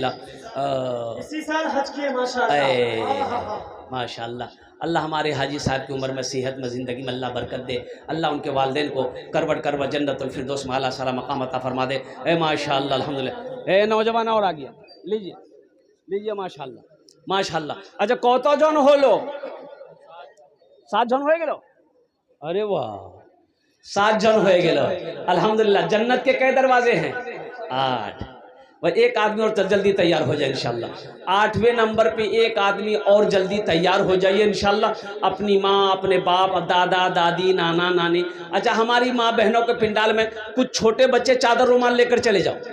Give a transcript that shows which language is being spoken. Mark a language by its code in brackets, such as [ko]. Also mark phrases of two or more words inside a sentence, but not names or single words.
[ur] اسی سال حج کیے ماشاءاللہ. ماشاءاللہ. اللہ ہمارے حاجی صاحب کی عمر میں صحت میں زندگی میں اللہ برکت دے. اللہ ان کے والدین کو کروٹ کروٹ جنت الفردوس میں اعلیٰ سارا مقام عطا فرما دے. اے ماشاءاللہ الحمدللہ. اے نوجوان اور آ گیا, لیجیے لیجیے ماشاءاللہ ماشاءاللہ. [bn] اچھا কত জন হলো? 7 জন হয়ে গেল. [ur] ارے واہ [bn] 7 জন হয়ে গেল الحمدللہ. [ur] جنت کے کئی دروازے ہیں؟ 8. اور ایک آدمی اور جلدی تیار ہو جائے انشاءاللہ. 8ویں نمبر پہ ایک آدمی اور جلدی تیار ہو جائیے انشاءاللہ. اپنی ماں, اپنے باپ, دادا دادی, نانا نانی. اچھا ہماری ماں بہنوں کے پنڈال میں کچھ چھوٹے بچے چادر رومال لے کر چلے جاؤ.